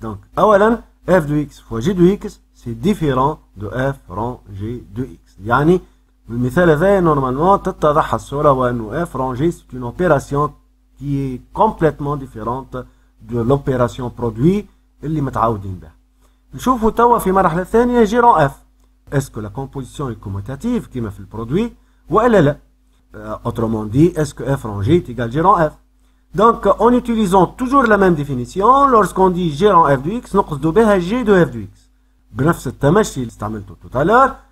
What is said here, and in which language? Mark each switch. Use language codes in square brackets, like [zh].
[fr] Donc, أولا f de x fois g de x c'est différent de f rang g de x. [ar] يعني بالمثال هذا normalement تتضح الصورة وأنه [fr] f rang g c'est une opération qui est complètement différente de l'opération produit [ar] اللي متعودين بها. نشوفوا توا في المرحلة الثانية g rang f. [fr] Est-ce que la composition est commutative [ar] كما في البرودوي وإلا لا؟ [fr] Autrement dit, est-ce que f rang g est égal g rang f? Donc, en utilisant toujours la même définition, lorsqu'on dit g rang f de x, [ar] نقصد بها [fr] g de f de x. [ar] بنفس التمشي اللي استعملته [fr] tout à l'heure,